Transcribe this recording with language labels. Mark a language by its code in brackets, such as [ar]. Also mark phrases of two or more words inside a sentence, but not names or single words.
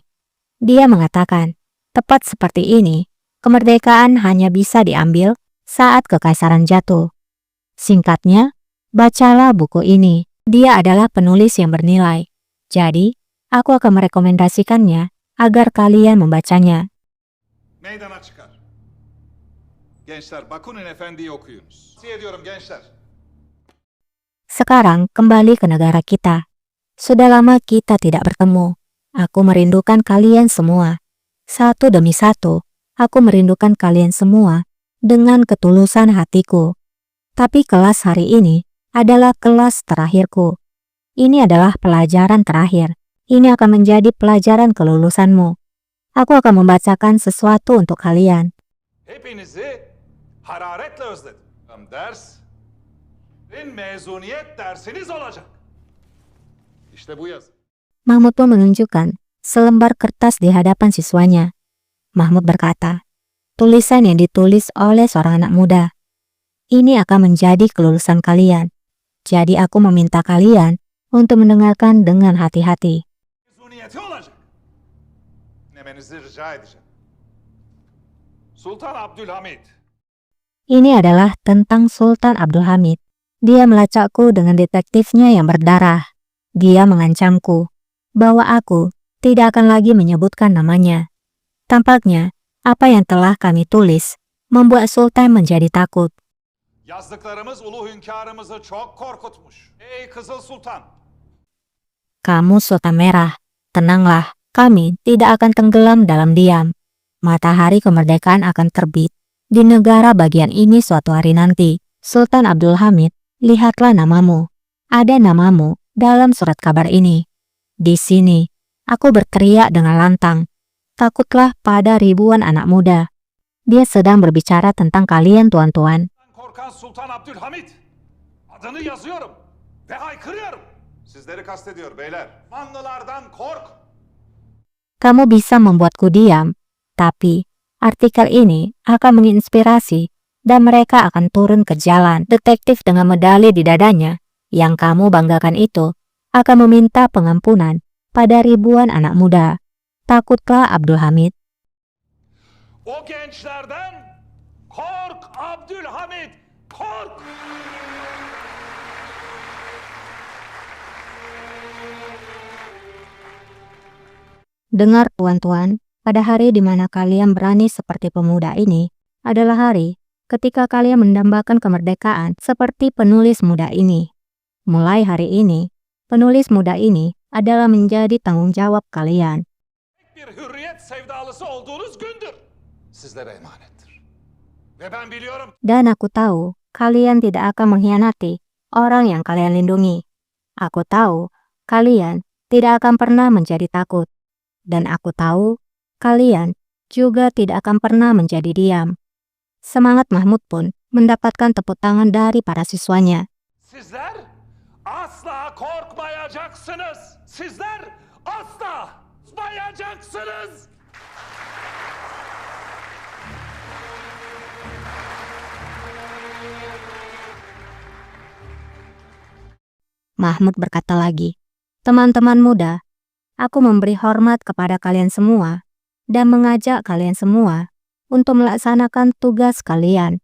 [id] Dia mengatakan, tepat seperti ini, kemerdekaan hanya bisa diambil saat kekaisaran jatuh. Singkatnya, bacalah buku ini. Dia adalah penulis yang bernilai. Jadi, aku akan merekomendasikannya agar kalian membacanya. [tr] Meydana çıkar. Gençler, Bakunin Efendi'yi okuyunuz. Tavsiye ediyorum gençler. [id] Sekarang kembali ke negara kita. Sudah lama kita tidak bertemu. Aku merindukan kalian semua. Satu demi satu, aku merindukan kalian semua dengan ketulusan hatiku. Tapi kelas hari ini adalah kelas terakhirku. Ini adalah pelajaran terakhir. Ini akan menjadi pelajaran kelulusanmu. Aku akan membacakan sesuatu untuk kalian. [tr] Hepinizi hararetle özledim. Ders mezuniyet dersiniz olacak. İşte bu yazı. [id] Mahmud pun menunjukkan selembar kertas di hadapan siswanya. Mahmud berkata, tulisan yang ditulis oleh seorang anak muda. Ini akan menjadi kelulusan kalian. Jadi aku meminta kalian untuk mendengarkan dengan hati-hati. [tr] Mezuniyeti olacak. Dinlemenizi rica edeceğim. Sultan Abdülhamid. [id] Ini adalah tentang Sultan Abdul Hamid. Dia melacakku dengan detektifnya yang berdarah. Dia mengancamku bahwa aku tidak akan lagi menyebutkan namanya. Tampaknya, apa yang telah kami tulis membuat Sultan menjadi takut. [tr] Yazdıklarımız ulu hünkârımızı çok korkutmuş. Ey Kızıl Sultan, [id] Kamu Sultan Merah, tenanglah, kami tidak akan tenggelam dalam diam. Matahari kemerdekaan akan terbit di negara bagian ini suatu hari nanti. Sultan Abdul Hamid, lihatlah namamu. Ada namamu dalam surat kabar ini. Di sini, aku berteriak dengan lantang. Takutlah pada ribuan anak muda. Dia sedang berbicara tentang kalian tuan-tuan. [tr] Korkan Sultan Abdülhamit. Adını yazıyorum ve haykırıyorum. Sizleri kastediyor beyler. Osmanlılardan kork. [id] Kamu bisa membuatku diam, tapi artikel ini akan menginspirasi dan mereka akan turun ke jalan. Detektif dengan medali di dadanya yang kamu banggakan itu akan meminta pengampunan pada ribuan anak muda. Takutlah Abdul Hamid. [tr] O gençlerden kork Abdülhamit. Kork. [id] Dengar tuan-tuan, pada hari di mana kalian berani seperti pemuda ini adalah hari ketika kalian mendambakan kemerdekaan seperti penulis muda ini. Mulai hari ini, penulis muda ini adalah menjadi tanggung jawab kalian. [tr] Bir hürriyet sevdalısı olduğunuz gündür. Sizlere emanettir. Ve ben biliyorum [id] Dan aku tahu kalian tidak akan mengkhianati orang yang kalian lindungi. Aku tahu kalian tidak akan pernah menjadi takut. Dan aku tahu kalian juga tidak akan pernah menjadi diam. Semangat Mahmud pun mendapatkan tepuk tangan dari para siswanya. [tr] sizler asla korkmayacaksınız. Sizler asla korkmayacaksınız. [id] Mahmud berkata lagi, teman-teman muda, aku memberi hormat kepada kalian semua dan mengajak kalian semua untuk melaksanakan tugas kalian.